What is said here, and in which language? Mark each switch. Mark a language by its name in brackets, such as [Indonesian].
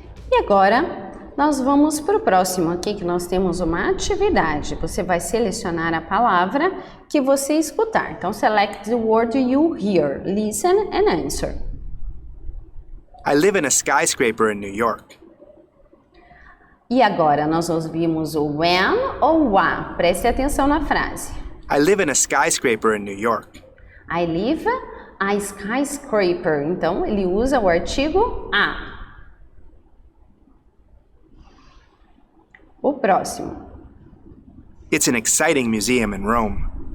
[Portuguese] E agora, nós vamos para o próximo aqui, que nós temos uma atividade. Você vai selecionar a palavra que você escutar. [English] Então, select the word you hear, listen and answer. I live in a skyscraper in New York. [Portuguese] E agora, nós ouvimos o when ou a. Preste atenção na frase. [English] I live in a skyscraper in New York. I live a skyscraper. [Portuguese] Então, ele usa o artigo a. O próximo. [English] It's an exciting museum in Rome.